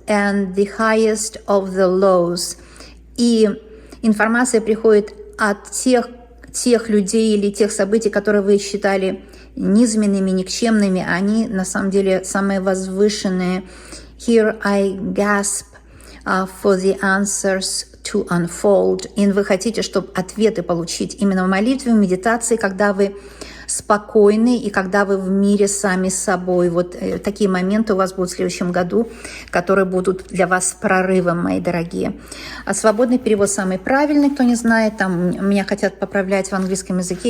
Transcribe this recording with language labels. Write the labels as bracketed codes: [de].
[en] And the highest of the lows. [ru] И информация приходит от тех людей или тех событий, которые вы считали низменными, никчемными. Они на самом деле самые возвышенные. [en] Here I gasp for the answers to unfold. [ru] И вы хотите, чтобы ответы получить именно в молитве, в медитации, когда вы спокойны и когда вы в мире сами с собой. Вот такие моменты у вас будут в следующем году, которые будут для вас прорывом, мои дорогие. А свободный перевод самый правильный, кто не знает. Там меня хотят поправлять в английском языке.